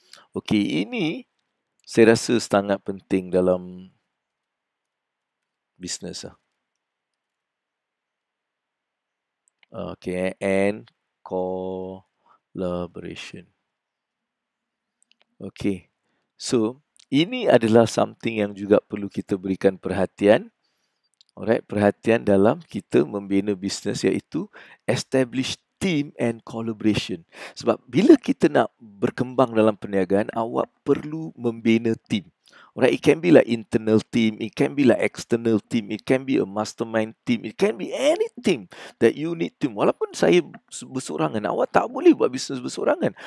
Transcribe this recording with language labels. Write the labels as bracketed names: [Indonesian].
[Malay] Okay, ini saya rasa sangat penting dalam bisnes. [English] Okay, and collaboration. [Malay] Okay, so ini adalah something yang juga perlu kita berikan perhatian. Alright, perhatian dalam kita membina bisnes, iaitu [English] establish team and collaboration. [Malay] Sebab bila kita nak berkembang dalam perniagaan, awak perlu membina team. [English] Alright, it can be like internal team, it can be like external team, it can be a mastermind team, it can be any team that you need team. [Malay] Walaupun saya bersorangan, awak tak boleh buat bisnes bersorangan.